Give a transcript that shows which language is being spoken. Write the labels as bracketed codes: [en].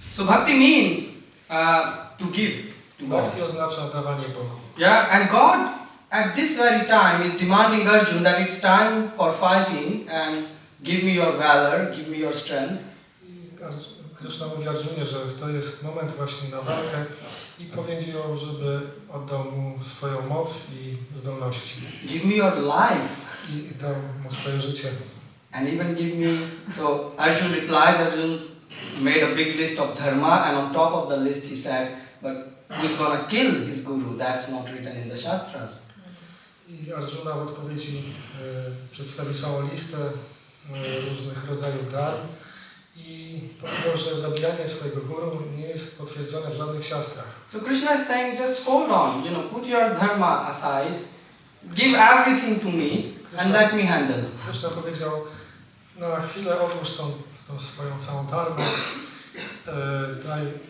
[en] So bhakti means to give to God. [pl] Bhakti oznacza dawanie Bogu. [en] Yeah, and God at this very time is demanding Arjuna that it's time for fighting and give me your valor, give me your strength. [pl] Kryszna mówi Arjunie, że to jest moment właśnie na walkę i powiedział, żeby oddał mu swoją moc i zdolności. [en] Give me your life. [pl] I dał mu swoje życie. [en] And even give me, so Arjuna replies, Arjuna made a big list of dharma, and on top of the list he said, but who's gonna kill his guru? That's not written in the Shastras. [pl] I Arjuna w odpowiedzi przedstawił całą listę różnych rodzajów dharm i powiedział, że zabijanie swojego guru nie jest potwierdzone w żadnych siastrach. [en] So Krishna is saying, just hold on, put your dharma aside, give everything to me and let me handle. [pl] Krishna powiedział, na chwilę odłóż tą swoją całą dharmę, daj...